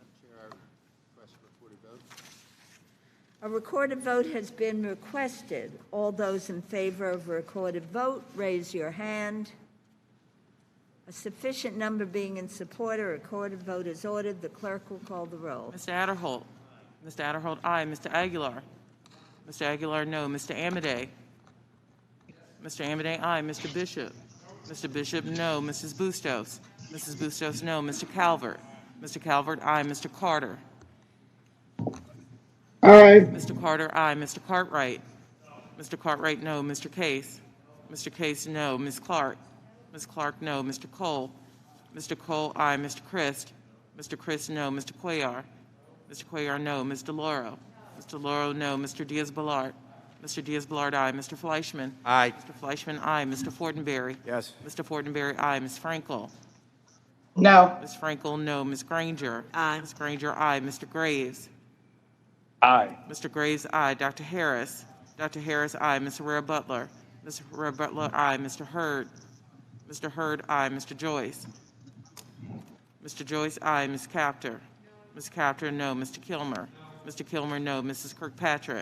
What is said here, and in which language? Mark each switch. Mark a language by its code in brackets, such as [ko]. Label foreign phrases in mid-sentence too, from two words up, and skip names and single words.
[en] A recorded vote has been requested. All those in favor of a recorded vote, raise your hand. A sufficient number being in support, a recorded vote is ordered. The clerk will call the roll. Mr. Adderholt. Mr. Adderholt, aye. Mr. Aguilar. Mr. Aguilar, no. Mr. Amedee. Mr. Amedee, aye. Mr. Bishop. Mr. Bishop, no. Mrs. Bustos. Mrs. Bustos, no. Mr. Calvert. Mr. Calvert, aye. Mr. Carter. Aye. Mr. Carter, aye. Mr. Cartwright. Mr. Cartwright, no. Mr. Case. Mr. Case, no. Ms. Clark. Ms. Clark, no. Mr. Cole. Mr. Cole, aye. Mr. Christ. Mr. Christ, no. Mr. Cuellar. Mr. Cuellar, no. Ms. DeLauro. Mr. DeLauro, no. Mr. Diaz-Balart. Mr. Diaz-Balart, aye. Mr. Fleischman. Aye. Mr. Fleischman, aye. Mr. Fortenberry. Yes. Mr. Fortenberry, aye. Ms. Frankel. No. Ms. Frankel, no. Ms. Granger. Aye. Ms. Granger, aye. Mr. Graves. Aye. Mr. Graves, aye. Dr. Harris. Dr. Harris, aye. Ms. Herrera Butler. Ms. Herrera Butler, aye. Mr. Hurd. Mr. Hurd, aye. Mr. Joyce. Mr. Joyce, aye. Ms. Capter. Ms. Capter, no. Mr. Kilmer. Mr. Kilmer, no. Mrs. Kirkpatrick.